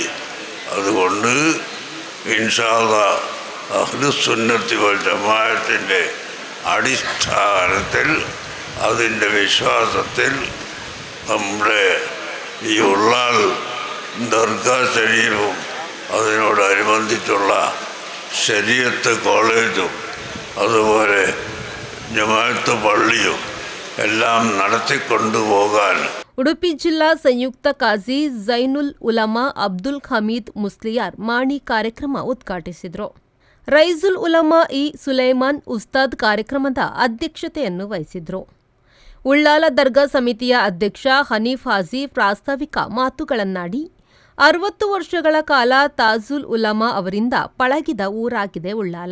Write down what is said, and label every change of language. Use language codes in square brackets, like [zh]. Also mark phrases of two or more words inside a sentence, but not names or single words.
[ml] അതുകൊണ്ട് [ar] إن شاء الله [ml] അഹ്ലുസുന്നത്തി വൽ ജമാഅത്തിൻ്റെ അടിസ്ഥാനത്തിൽ അതിൻ്റെ വിശ്വാസത്തിൽ നമ്മുടെ ഈ ഉള്ളാൽ ദർഗാ ശരീഫും അതിനോടനുബന്ധിച്ചുള്ള ശരീഅത്ത് കോളേജും അതുപോലെ ജമാഅത്ത് പള്ളിയും എല്ലാം നടത്തിക്കൊണ്ടുപോകാൻ [kn] ಉಡುಪಿ ಜಿಲ್ಲಾ ಸಂಯುಕ್ತ ಕಾಜಿ ಝೈನುಲ್ ಉಲಮಾ ಅಬ್ದುಲ್ ಹಮೀದ್ ಮುಸ್ಲಿಯಾರ್ ಮಾಣಿ ಕಾರ್ಯಕ್ರಮ ಉದ್ಘಾಟಿಸಿದರು. ರೈಜುಲ್ ಉಲಮಾ ಇ ಸುಲೈಮಾನ್ ಉಸ್ತಾದ್ ಕಾರ್ಯಕ್ರಮದ ಅಧ್ಯಕ್ಷತೆಯನ್ನು ವಹಿಸಿದ್ರು. ಉಳ್ಳಾಲ ದರ್ಗಾ ಸಮಿತಿಯ ಅಧ್ಯಕ್ಷ ಹನೀಫ್ ಹಾಜಿ ಪ್ರಾಸ್ತಾವಿಕ ಮಾತುಗಳನ್ನಾಡಿ 60 ವರ್ಷಗಳ ಕಾಲ ತಾಜುಲ್ ಉಲಮಾ ಅವರಿಂದ ಪಳಗಿದ ಊರಾಗಿದೆ ಉಳ್ಳಾಲ.